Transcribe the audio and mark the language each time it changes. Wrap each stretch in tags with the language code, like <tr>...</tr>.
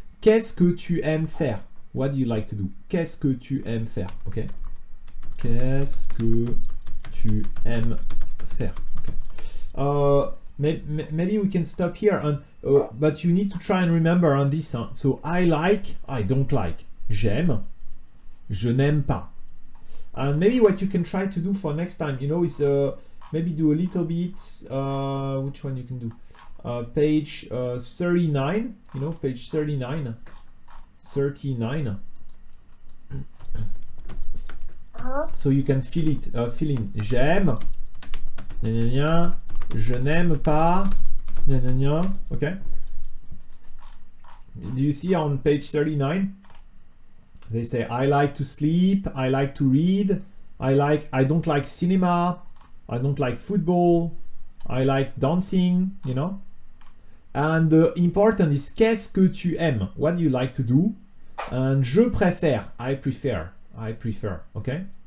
<fr>Qu'est-ce que tu aimes faire?</fr> <en>What do you like to do?</en> <fr>Qu'est-ce que tu aimes faire? Ok. Qu'est-ce que tu aimes faire?</fr> <en>Okay. Maybe we can stop here, and but you need to try and remember on this. So I like, I don't like.</en> <fr>J'aime, je n'aime pas.</fr> <en>And maybe what you can try to do for next time, you know, is maybe do a little bit. Which one you can do? Page 39. You know, page 39. 39. So you can fill it. Fill in. J'aime. Gna gna gna.</en> <fr>Je n'aime pas. Gna gna gna. Okay.</fr> <en>Do you see on page 39? They say, I like to sleep, I like to read, I don't like cinema, I don't like football, I like dancing, you know. And the important is</en> <fr>qu'est-ce que tu aimes?</fr> <en>What do you like to do? And</en> <fr>je préfère,</fr> <en>I prefer, okay?</en>